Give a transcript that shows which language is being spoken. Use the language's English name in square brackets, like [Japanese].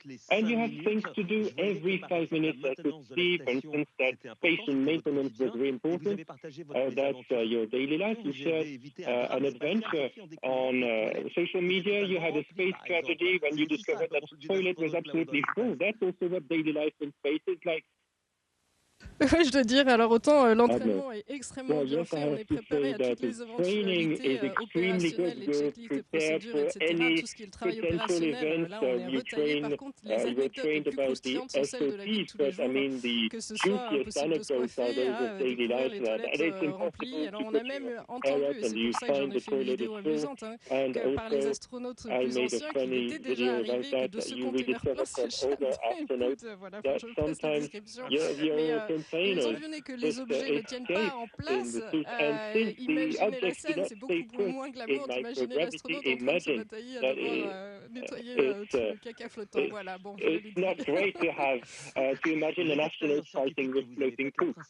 [English] And you have things to do every 5 minutes. I could see, for instance, that station maintenance was very important. That's your daily life. You shared an adventure on social media. You had a space tragedy when you discovered that the toilet was absolutely full. That's also what daily life in space is like. [French] Ouais, je dois dire, alors autant l'entraînement est extrêmement bien fait, on est préparé à toutes les éventualités opérationnelles, les checklists, les procédures, etc., tout ce qui est le travail opérationnel, là on est retaillé. Par contre, les anecdotes les plus croustillantes sont celles de la vie de tous les jours, que ce soit impossible de se coiffer, à découvrir les toilettes remplies. Alors on a même entendu, et c'est pour ça que j'en ai fait une vidéo amusante, que par les astronautes plus anciens, qu'il était déjà arrivé que de se contenir plein ses chaînes. Voilà, je fais cette description. Mais étant donné que les objets ne tiennent pas en place, imaginez la scène, c'est beaucoup moins glamour d'imaginer l'astronaute en train de se batailler à devoir nettoyer tout le caca flottant. Voilà, bon, je l'ai dit. [English] It's not great to have to imagine an astronaut fighting with floating poop.